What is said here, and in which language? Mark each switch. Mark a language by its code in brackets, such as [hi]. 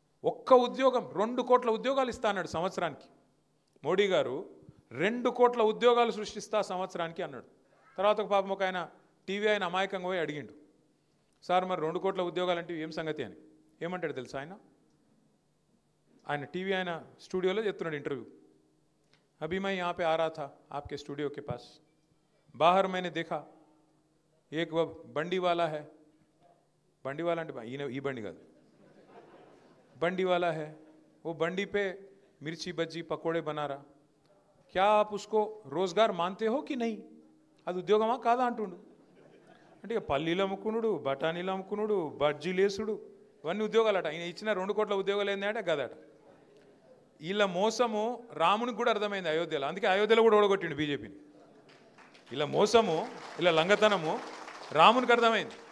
[te] ఒక్క ఉద్యోగం 2 కోట్ల ఉద్యోగాలు ఇస్తా అన్నాడు సంవత్సరానికి. మోడీ గారు 2 కోట్ల ఉద్యోగాలు సృష్టిస్తా సంవత్సరానికి అన్నాడు. తర్వాత ఒక పాపం ఒక ఆయన టీవీ ఆయన అమాయకంగా పోయి అడిగిండు, సార్ మరి 2 కోట్ల ఉద్యోగాలు అంటే ఏం సంగతి అని. ఏమంటాడు తెలుసా ఆయన టీవీ ఆయన స్టూడియోలో చెప్తున్నాడు ఇంటర్వ్యూ. [hi] अभी मैं यहाँ पे आ रहा था आपके स्टूडियो के पास, बाहर मैंने देखा एक वो बंडी वाला है, बंडी वाला ये बंडी का बंडी वाला है, वो बंडी पे मिर्ची बज्जी पकोड़े बना रहा, क्या आप उसको रोजगार मानते हो कि नहीं? [te] అది ఉద్యోగమా కాదా అంటుండు. అంటే ఇక పల్లీలు అమ్ముకునుడు, బఠానీలు అమ్ముకునుడు, బజ్జీలేసుడు, ఇవన్నీ ఉద్యోగాలట. ఆయన ఇచ్చిన 2 కోట్ల ఉద్యోగాలు ఏంటంటే గదట. వీళ్ళ మోసము రామునికి కూడా అర్థమైంది అయోధ్యలో. అందుకే అయోధ్యలో కూడా ఓడగొట్టిండు బీజేపీని. ఇలా మోసము, ఇలా లంగతనము రామునికి అర్థమైంది.